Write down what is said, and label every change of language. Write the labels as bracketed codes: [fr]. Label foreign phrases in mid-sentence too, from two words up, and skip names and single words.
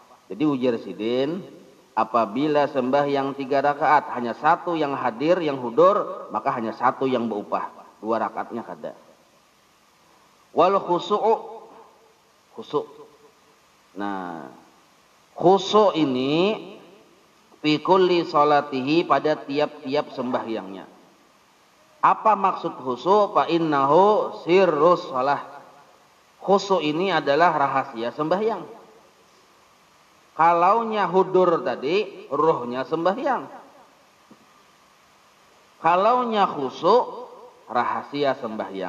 [bjn] Jadi ujar Sidin, apabila sembahyang 3 rakaat hanya 1 yang hadir yang hudur, maka hanya 1 yang berupah, 2 rakaatnya kada. [ar] والخشوع'. [bjn] Nah, khusu' ini [ar] في كل صلاته [bjn] pada tiap-tiap sembahyangnya. Apa maksud khusu'? [ar] فإنه سر الصلاة. [bjn] Khusu' ini adalah rahasia sembahyang. Kalaunya hudur tadi, ruhnya sembahyang. Kalaunya khusu', rahasia sembahyang.